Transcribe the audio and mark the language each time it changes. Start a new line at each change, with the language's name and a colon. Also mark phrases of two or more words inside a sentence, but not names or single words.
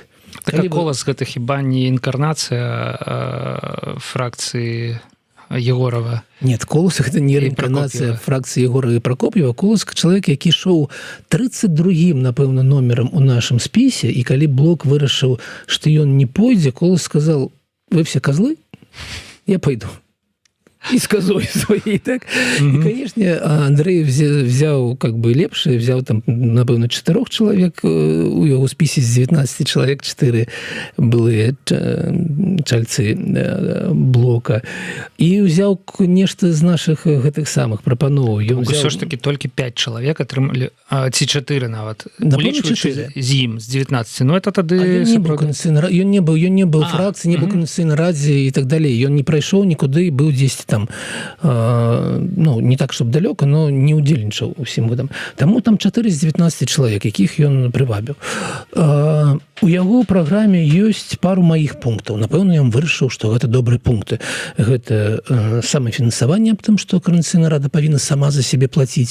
Belarusian: Так Колас гэта хіба не інкарнацыя фракцыі Егорова? Нет, Колас гэта не реінкарнацыя фракцыі Егорова і Прокоп'ева. Колас чалавек, які шоў 32-м, напэўна, номерам у нашым спісе, і калі Блок вырашыў, што ён не пойдзе, Колас
Russian: сказал: вы все козлы, я пойду. И с козой своей, так? И, конечно, Андрей взял как бы лепшее, взял там, напевно, 4 человек, у его списе з 19 человек 4 были чальцы Блока. И взял нечто з наших
Belarusian: гэтых самых прапановаў. Ўсё ж
Russian: таки только 5 человек
Belarusian: атрымалі, ці 4 нават, улічваючы з ім, з 19. Ну, это тады... Ён не был фракцыі, не был Коордынацыйнай радзе и так далее. Ён не прайшоў нікуды і быў 10 там, ну, не так,
Russian: чтобы далёка, но
Belarusian: не удзельнічаў усім гэтым. Таму там 4 з 19 чалавек, якіх ён прывабіў. У яго праграме ёсць пару маіх пунктаў. Напэўна, ён вырашыў, што гэта добрыя пункты. Гэта самафінансаванне, аб тым, што Коордынацыйная рада павінна сама за сябе плаціць.